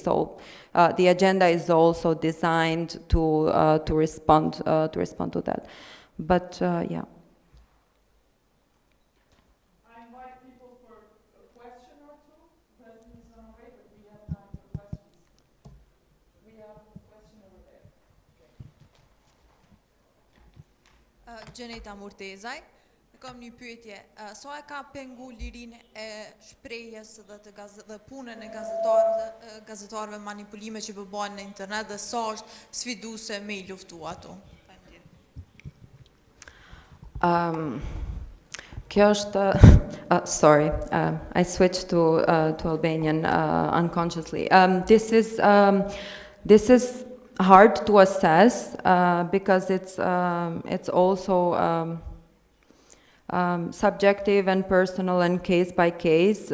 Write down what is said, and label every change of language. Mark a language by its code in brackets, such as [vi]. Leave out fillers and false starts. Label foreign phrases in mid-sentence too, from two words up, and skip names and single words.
[en] So the agenda is also designed to respond to that. But yeah. I invite people for a question or two. The president is on the way, but we have time for questions. We have a question over there. [sq] Jeta Murtezaj, kam një pyetje. Sa e ka pengu lirinë e shprehjes dhe punën e gazetarëve manipulime që bëhen në internet, dhe sa është sfiduese me I luftu ato? Kjo është, [en] sorry, I switched to Albanian unconsciously. This is hard to assess because it's also subjective and personal and case by case.